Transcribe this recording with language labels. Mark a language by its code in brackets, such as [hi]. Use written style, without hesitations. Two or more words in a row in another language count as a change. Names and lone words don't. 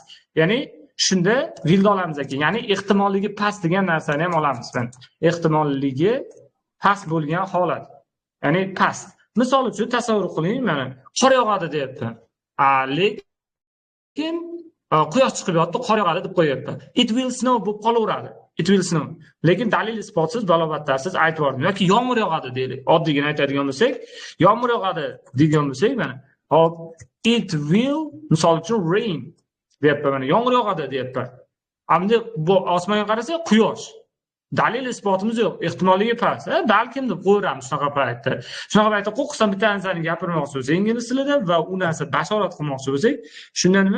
[uz] Ya'ni shunda willni olamiz ekan. Ya'ni ehtimolligi past degan narsani ham olamiz. Ehtimolligi past bo'lgan holat. Ya'ni past. Misol uchun tasavvur qiling, mana qor yog'adi deyapman. Lekin quyosh chiqib yotdi, qor yog'adi deb qo'yapman. [en] It will snow [uz] bo'lib qolaveradi. [en] It will snow. [uz] Lekin dalil isbotsiz, balobattarsiz aytib yubordim. Yoki yomg'ir yog'adi deylik. Oddiygina aytadigan bo'lsak, yomg'ir yog'adi degan bo'lsak, mana hop, [en] it will, [uz] misol uchun rain deyapman, mana yomg'ir yog'adi deyapman. Endi bu osmonga qarasa quyosh. Dalil isbotimiz yo'q, ehtimolligi past. Balkim deb qo'yamiz shunaqa paytda. Shunaqa paytda huquqdan bitta narsani gapirmoqchi bo'lsak ingliz tilida va u narsa bashorat qilmoqchi bo'lsak, shunda nima?